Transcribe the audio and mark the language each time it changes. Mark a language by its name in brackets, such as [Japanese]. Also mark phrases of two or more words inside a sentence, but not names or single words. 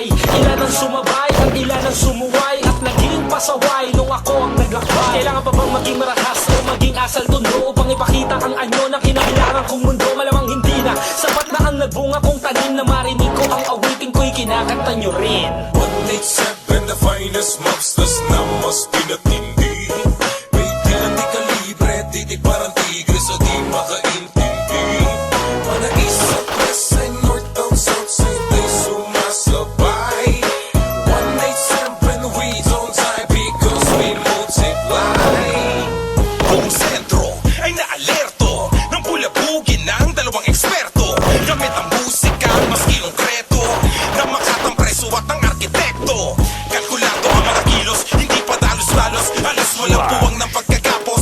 [Filipino] Ilan ang sumabay at ilan ang sumuway? At naging pasaway nung ako ang naglakbay. Kailangan pa bang maging marakas o maging asal tundo upang ipakita ang anyo ng kinakailangan kong mundo? Malamang hindi na sapat na ang nagbunga kong tanim na marinig ko ang awiting ko'y kinakanta nyo rin. 187, [English] the finest mobsters [Filipino] na mas pinatindi. May kailan di kalibre, titig parang tigre so di makaintindi. [English] Mga east at west side, north down south side, [Filipino] di sumasabay. [English] 187, we don't die because we multiply. [Filipino] Buong sentro ay naalerto ng bulabugin ng dalawang eksperto. Gamit ang musika, maski konkreto na makatang preso at ang arkitekto. Kalkulado ang mga kilos, hindi pa dalos-dalos. Alas walang puwang ng pagkagapos.